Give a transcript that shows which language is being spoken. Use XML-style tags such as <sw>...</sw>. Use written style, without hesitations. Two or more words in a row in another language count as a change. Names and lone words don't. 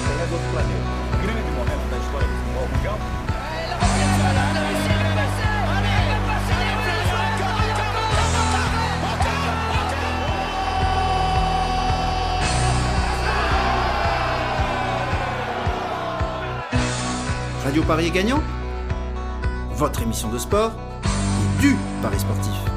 <pt>de outro planeta. Grande momento da história do futebol mundial.</pt> <fr>Radio Paris est gagnant, votre émission de sport et du Paris sportif.</fr>